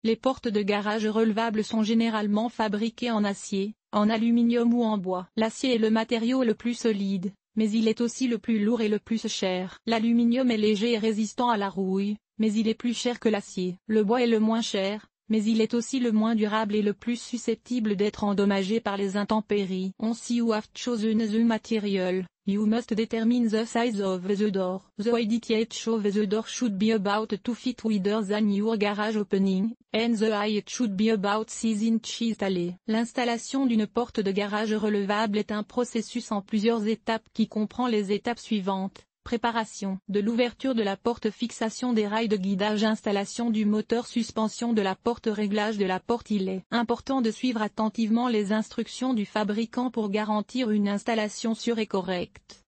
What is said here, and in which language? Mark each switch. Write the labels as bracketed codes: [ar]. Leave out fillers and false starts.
[fr] Les portes de garage relevables sont généralement fabriquées en acier, en aluminium ou en bois. L'acier est le matériau le plus solide, mais il est aussi le plus lourd et le plus cher. L'aluminium est léger et résistant à la rouille, mais il est plus cher que l'acier. Le bois est le moins cher, mais il est aussi le moins durable et le plus susceptible d'être endommagé par les intempéries. [en] Once you have chosen the material, you must determine the size of the door. The height of the door should be about 2 feet wider than your garage opening, and the height should be about 6 inches tall. [fr] L'installation d'une porte de garage relevable est un processus en plusieurs étapes qui comprend les étapes suivantes. Préparation de l'ouverture de la porte, fixation des rails de guidage, installation du moteur, suspension de la porte, réglage de la porte. Il est important de suivre attentivement les instructions du fabricant pour garantir une installation sûre et correcte.